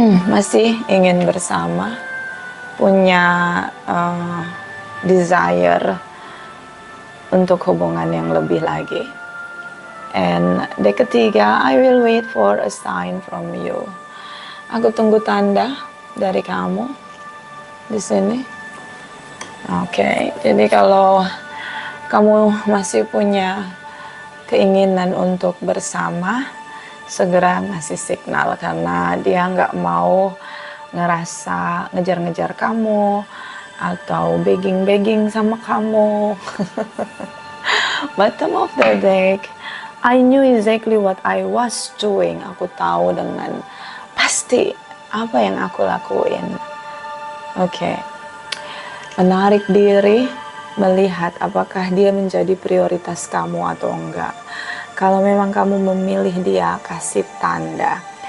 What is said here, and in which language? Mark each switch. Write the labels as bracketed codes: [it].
[id] Masih ingin bersama, punya desire untuk hubungan yang lebih lagi. [en] And deck [id] ketiga, [en] I will wait for a sign from you. [id] Aku tunggu tanda dari kamu di sini. Oke, jadi kalau kamu masih punya keinginan untuk bersama, segera ngasih signal, karena dia nggak mau ngerasa ngejar-ngejar kamu atau begging sama kamu. [en] Bottom of the deck, I knew exactly what I was doing. [id] Aku tahu dengan pasti apa yang aku lakuin. Oke. Menarik diri, melihat apakah dia menjadi prioritas kamu atau enggak. Kalau memang kamu memilih dia, kasih tanda.